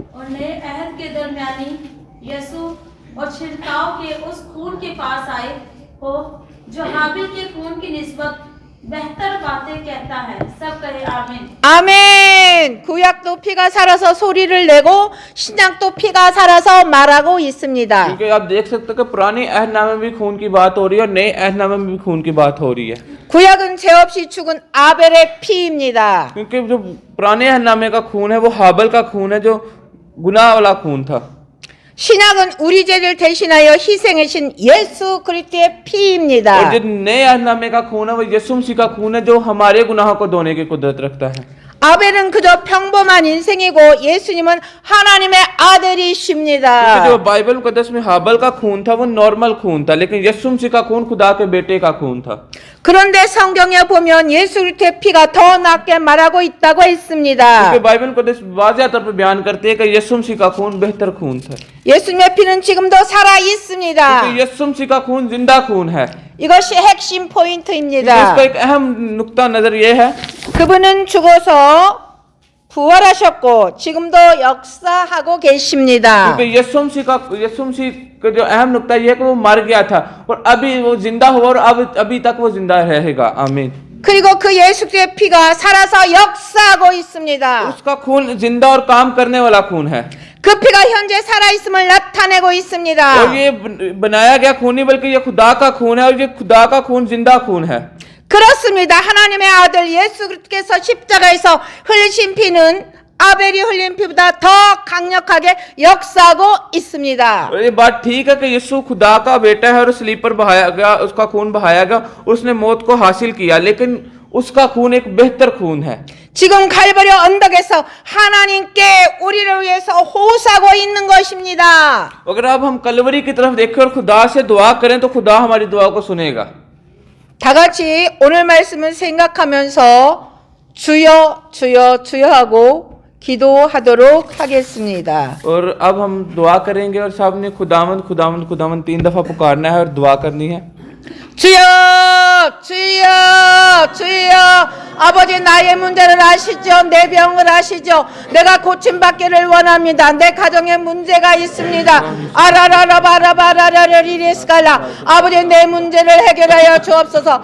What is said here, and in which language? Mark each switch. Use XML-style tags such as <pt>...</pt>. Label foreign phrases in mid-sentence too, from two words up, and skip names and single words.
<ur>نئے عہد کے درمیانی یسو اور چھڑکاؤ کے اس خون کے پاس آئے ہو جو ہابل کے خون کی نسبت بہتر باتیں کہتا ہے. سب کہے آمین.</ur> <ko>아멘. 구약도 피가 살아서 소리를 내고 신약도 피가 살아서 말하고 있습니다.</ko> <ur>کیونکہ آپ دیکھ سکتے ہو کہ پرانے عہدنامے میں بھی خون کی بات ہو رہی ہے اور نئے عہدنامے میں بھی خون کی بات ہو رہی ہے,</ur> <ko>구약은 죄 없이 죽은 아벨의 피입니다.</ko> <ur>کیونکہ جو پرانے عہدنامے کا خون ہے وہ ہابل کا خون ہے جو گناہ والا خون تھا.</ur> <ko>신약은 우리 죄를 대신하여 희생하신 예수 그리스도의</ko> <ur>और</ur> <ko>피입니다.</ko> <ur>جو نئے عہدنامے کا خون ہے وہ یسوع مسیح کا خون ہے جو ہمارے گناہوں کو دھونے کی قدرت رکھتا ہے.</ur> <ko>아벨은 그저 평범한 인생이고 예수님은 하나님의</ko> <ur>क्योंकि</ur> <ko>아들이십니다.</ko> <ur>جو بائبل مقدس میں ہابل کا خون تھا وہ نارمل خون تھا، لیکن یسوع مسیح کا خون خدا کے بیٹے کا خون تھا.</ur> <ko>그런데 성경에 보면 예수 그리스도의 피가 더 낫게 말하고 있다고</ko> <ur>क्योंकि</ur> <ko>했습니다.</ko> <ur>بائبل مقدس واضح طور پر بیان کرتی ہے کہ یسوع مسیح کا خون بہتر خون تھا,</ur> <ko>예수님의 피는 지금도 살아 있습니다.</ko> <ur>کیونکہ یسوع مسیح کا خون زندہ خون ہے.</ur> <ko>이것이 핵심</ko> <ur>इसका</ur> <ko>포인트입니다.</ko> <ur>ایک اہم نکتہ نظر یہ ہے</ur> <ko>그분은 죽어서 부활하셨고 지금도 역사하고 계십니다.</ko> <ur>کیونکہ یسوع مسیح کا جو اہم نکتہ یہ ہے کہ وہ مر گیا تھا اور ابھی وہ زندہ ہوا اور ابھی تک وہ زندہ رہے گا. आमीन।</ur> <ko>그리고 그 예수 그리스도의 피가 살아서 역사하고 있습니다.</ko> <ur>اس کا خون زندہ اور کام کرنے والا خون ہے</ur> <ko>그 피가 현재 살아있음을 나타내고 있습니다.</ko> <ur>اور یہ بنایا گیا خون نہیں بلکہ یہ خدا کا خون ہے اور یہ خدا کا خون زندہ خون ہے.</ur> <ko>그렇습니다. 하나님의 아들 예수 그리스도께서 십자가에서 흘리신 피는 아벨이 흘린 피보다 더 강력하게 역사하고 있습니다.</ko> <ur>اور یہ بات ٹھیک ہے کہ یسوع خدا کا بیٹا ہے اور سلیپ پر بہایا گیا، اس کا خون بہایا گیا، اس نے موت کو حاصل کیا، لیکن اس کا خون ایک بہتر خون ہے.</ur> <ko>지금 갈보리 언덕에서 하나님께 우리를 위해서 호소하고 있는 것입니다.</ko> <ur>اگر اب ہم کلوری کی طرف دیکھیں اور خدا سے دعا کریں تو خدا ہماری دعا کو سنے گا.</ur> <ko>다 같이 오늘 말씀을 생각하면서 주여 주여 주여 하고 기도하도록 하겠습니다.</ko> <ur>اور اب ہم دعا کریں گے اور صاحب نے خداوند خداوند خداوند 3 دفعہ پکارنا ہے اور دعا کرنی ہے.</ur> <ko>주여 주여 주여 아버지 나의 문제를 아시죠. 내 병을 아시죠. 내가 고침받기를 원합니다. 내 가정에 문제가 있습니다. 아라라라바라바라라리리스칼라 아버지 내 문제를 해결하여 주옵소서.</ko>